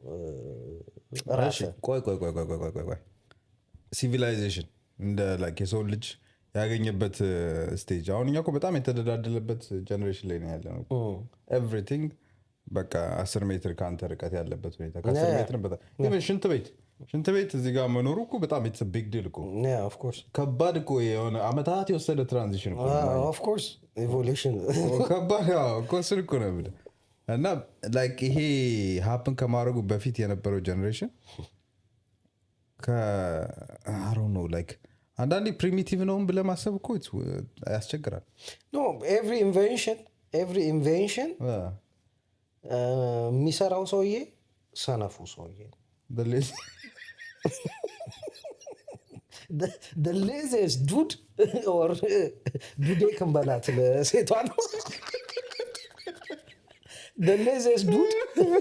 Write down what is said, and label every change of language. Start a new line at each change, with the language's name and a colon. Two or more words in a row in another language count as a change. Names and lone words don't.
Amharic: ቆይ ሲቪላይዜሽን እንደ ላይክ የሰው ልጅ ያገኘበት ስቴጅ አሁን እኛ እኮ በጣም የተደላደለበት ጀነሬሽን ላይ ነው ያለነው። ኤቭሪቲንግ በቃ 10 ሜትር ካንተ ርቀት ያለበት ሁኔታ ከ10 ሜትር በጣም ይሄን ሽንት ቤት እዚህ ጋር መኖሩ እኮ በጣም
English: it's big deal
Amharic: እኮ
English: of course
Amharic: ከባድ እኮ የሆነ አመታት የወሰደ ትራንዚሽን እኮ
English: of course evolution
Amharic: ከባድ እኮ እኮ ነው ብለ እና ላይክ ይሄ ሃፕን ከማድረጉ በፊት የነበረው ጀነሬሽን
English: I don't know like
Amharic: አንዳንዴ ፕሪሚቲቭ ነው ብለህ ማሰብ እኮ ያስቸግራል።
English: no every invention
Amharic: የሚሰራው ሰውዬ ሰነፉ ሰውዬ
English: the laziest dude or dude
Amharic: ከንበላት ለሴቷ ነው
English: the laziest dude